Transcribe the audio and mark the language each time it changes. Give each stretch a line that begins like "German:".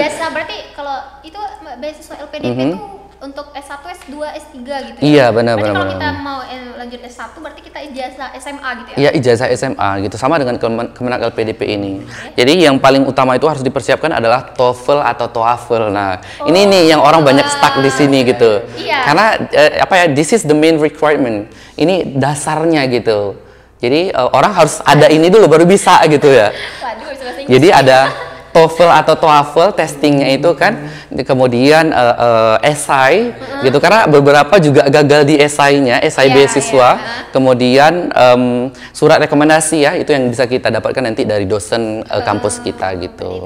Indonesian: Ijazah berarti kalau itu beasiswa LPDP itu untuk S1, S2, S3 gitu ya? Iya, benar, Berarti benar, kalau benar. kita mau lanjut S1 berarti kita ijazah SMA gitu ya? Iya, ijazah SMA gitu, sama dengan Kemenak LPDP ini. Jadi yang paling utama itu harus dipersiapkan adalah TOEFL atau TOEFL. Nah, ini nih yang orang banyak stuck di sini gitu. Iya.
English: Karena this is the main requirement.
Indonesian: Ini dasarnya gitu. Jadi orang harus ada ini dulu baru bisa gitu ya. Waduh, bisa bahasa Inggris. Jadi ada TOEFL atau TOEFL testingnya itu kan, kemudian esai gitu, karena beberapa juga gagal di esainya, esai Iya, beasiswa, iya. kemudian surat rekomendasi ya itu yang bisa kita dapatkan nanti dari dosen kampus kita gitu.